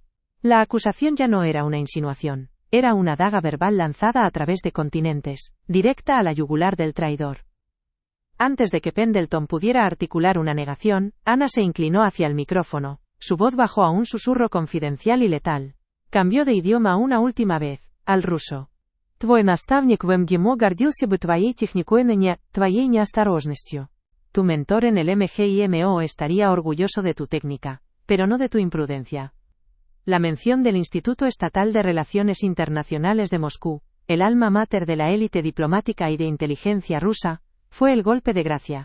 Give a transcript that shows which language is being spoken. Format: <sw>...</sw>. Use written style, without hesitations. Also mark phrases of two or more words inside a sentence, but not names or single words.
<es>La acusación ya no era una insinuación, era una daga verbal lanzada a través de continentes, directa a la yugular del traidor. Antes de que Pendleton pudiera articular una negación, Ana se inclinó hacia el micrófono. Su voz bajó a un susurro confidencial y letal. Cambió de idioma una última vez, al ruso.</es> <ru>Твой наставник в МГИМО гордился бы твоей техникой, твоей неосторожностью.</ru> <es>Tu mentor en el MGIMO estaría orgulloso de tu técnica, pero no de tu imprudencia. La mención del Instituto Estatal de Relaciones Internacionales de Moscú, el alma mater de la élite diplomática y de inteligencia rusa, fue el golpe de gracia.</es>